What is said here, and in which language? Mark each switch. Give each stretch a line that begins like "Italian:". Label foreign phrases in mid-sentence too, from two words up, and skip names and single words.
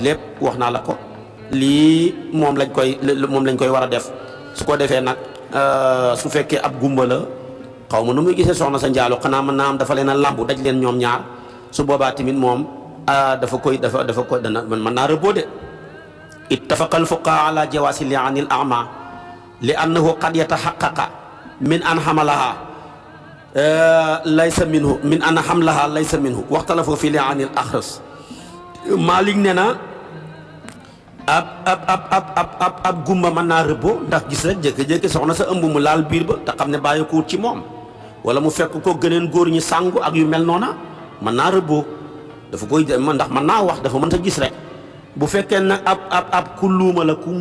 Wolof: lépp wax naa la ko lii moom lañ koy war a def su ko defee nag su fekkee ab gumba la xaw ma nu muy gisee soxna sa njaalo xanaa mën naa am dafa leen a lambu daj leen ñoom ñaar su boobaa tamit moom dafa koy dana mën naa rëbboo de
Arabic: اتفق الفقهاء على جواز لعان الأعمى لأنه قد يتحقق من أن حملها ليس منه من أن حملها ليس منه واختلفوا في لعان الأخرس
Wolof: Maalik nee na ab gumba mën naa rëbboo ndax gis rek jékki-jékki soxna sa ëmb mu laal biir ba te xam ne bàyyi ko wut ci moom wala mu fekk ko gëneen góor ñi sàngu ak yu mel noona mën naa rëbboo dafa koy ndax mën naa wax dafa mën ta gis rek bu fekkee nag ab ku luuma la ku